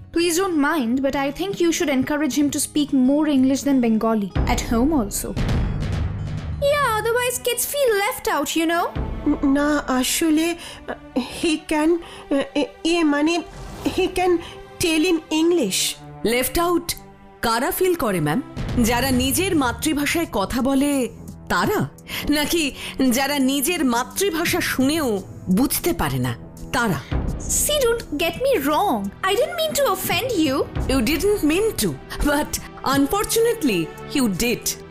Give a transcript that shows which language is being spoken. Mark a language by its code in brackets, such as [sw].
[en] Please don't mind, but I think you should encourage him to speak more English than Bengali. At home also. Yeah, otherwise kids feel left out, you know? [bn] না, আসলে [en] he can [bn] মানে [en] He can tell in English. [bn] Left out কারা feel করে ma'am? যারা নিজের মাতৃভাষায় কথা বলে তারা, নাকি যারা নিজের মাতৃভাষা শুনেও বুঝতে পারে না তারা? [en] See, don't get me wrong. I didn't mean to offend you. You didn't mean to, but unfortunately you did.